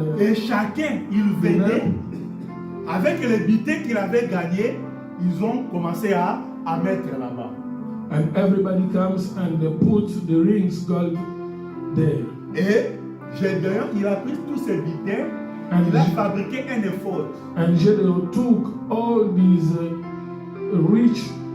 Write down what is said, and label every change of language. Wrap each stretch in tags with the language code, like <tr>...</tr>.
<fr>Et chacun, il venait avec les butins qu'il avait gagnés. Ils ont commencé à mettre là-bas.</fr> <en>And everybody comes and they put the rings gold there.</en> <fr>Et Gédéon, il a pris tous ces butins. Il a fabriqué un effort.</fr> <en>And Gédéon took all these rich.</en>